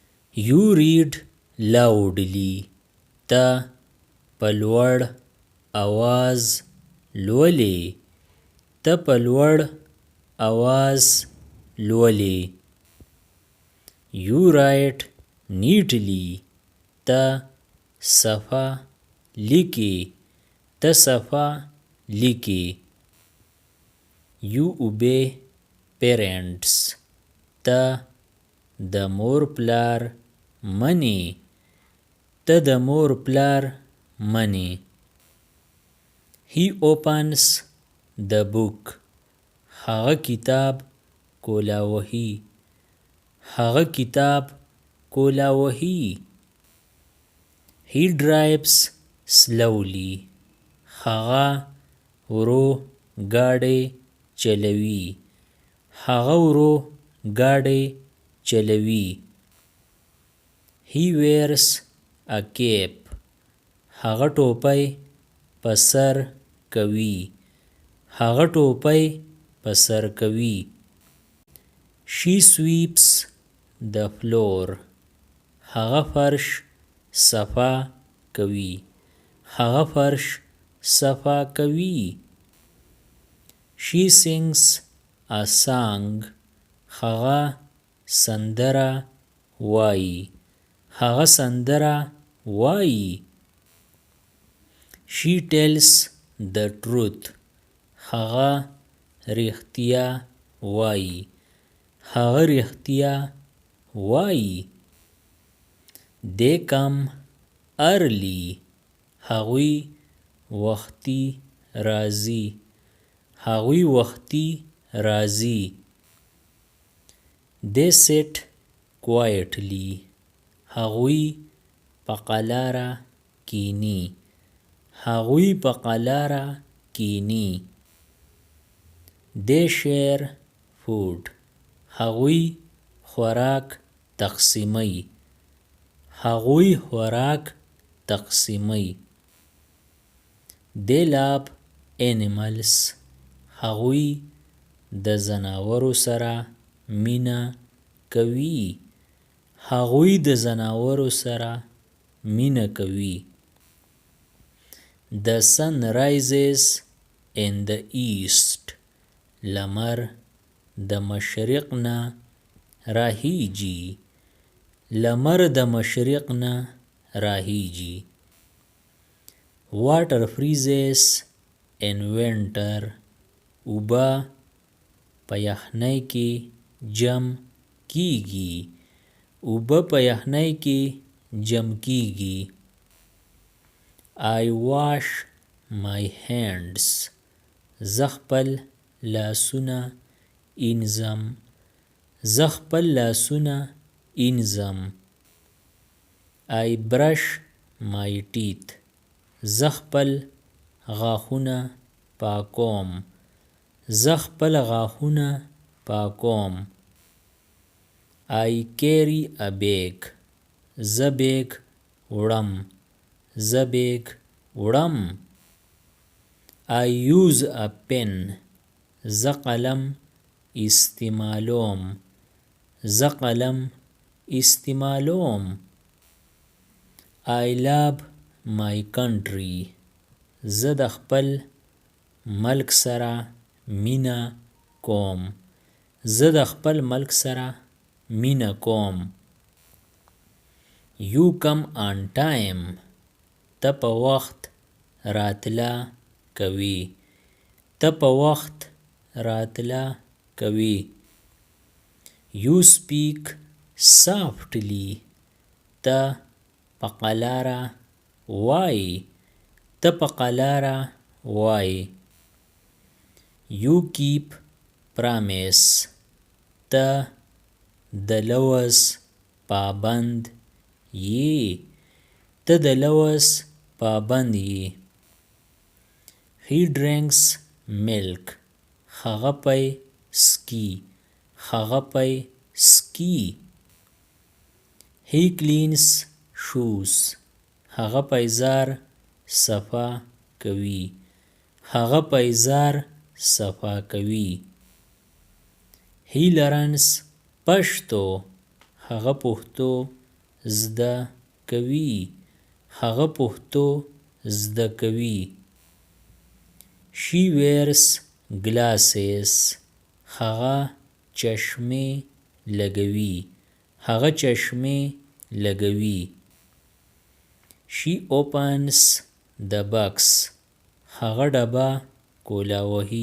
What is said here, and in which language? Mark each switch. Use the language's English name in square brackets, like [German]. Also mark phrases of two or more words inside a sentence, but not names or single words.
[English] You read loudly. [Pashto] ته په لوړ اواز لولې. ته په لوړ اواز لولې. [English] You write neatly. [Pashto] ته صفا لیکې. ته صفا لیکې. [English] You obey parents. [Pashto] ته د مور پلار منې. ته د مور پلار منې. [English] He opens the book. [Pashto] هغه کتاب کولاوهي. هغه کتاب کولاوهي. [English] He drives slowly. [Pashto] هغه ورو ګاډی چلوي. هغه ورو ګاډی چلوي. [English] He wears a cap. [Pashto] هغه ټوپی په سر کوي. هغه ټوپی په سر کوي. [English] She sweeps the floor. [Pashto] هغه فرش صفا کوي. هغه فرش صفا کوي. [English] She sings a song. [Pashto] هغه سندره وایي. هغه سندره وایي. [English] She tells the truth. [Pashto] هغه رښتیا وایي. هغه رښتیا وایي. [English] They come early. [Pashto] هغوی وختي راځي. هغوی وختي راځي. [English] They sit quietly. [Pashto] هغوی په قلاره کینی. هغوی په قلاره کینی. [English] They share food. [Pashto] هغوی خوراک تقسیموي. هغوی خوراک تقسیموي. [English] They love animals. [Pashto] هغوی د ځناورو سره مینه کوي. هغوی د ځناورو سره مینه کوي. [English] The sun rises in the east. [Pashto] لمر د مشرق نه راهیږي. لمر د مشرق نه راهیږي. [English] Water freezes in winter. [Pashto] اوبه په یخنۍ کې جم کیږي. اوبه په یخنۍ کې جم کیږي. [English] I wash my hands. [Pashto] زه خپل لاسونه اینځم. زه خپل لاسونه اینځم. [English] I brush my teeth. [Pashto] زه خپل غاښونه پاکوم. زه خپل غاښونه پاکوم. [English] I carry a bag. [Pashto] زه بیگ وړم. زه بیگ وړم. [English] I use a pen. [Pashto] زه قلم استعمالوم. زه قلم استعمالوم. [English] I love my country. [Pashto] زه د خپل ملک سره مینه کوم. زه د خپل ملک سره مینه کوم. [English] You come on time. [Pashto] ته په وخت راتله کوي. ته په وخت راتله کوي. [English] You speak softly. [Pashto] ته په قلاره وایي. ته په قلاره وایي. [English] You keep promise. [Pashto] ته د لوز پابند یې. ته د لوز پابند یې. [English] He drinks milk. [Pashto] هغه پی سکي. هغه پی سکي. [English] He cleans shoes. [Pashto] هغه پیزار صفا کوي. هغه پیزار صفا کوي. [English] He learns پښتو. [Pashto] هغه پښتو زده کوي. هغه پښتو زده کوي. [English] She wears glasses. [Pashto] هغه چشمې لګوي. هغه چشمې لګوي. [English] She opens the box. [Pashto] هغه ډبه کولا وهي.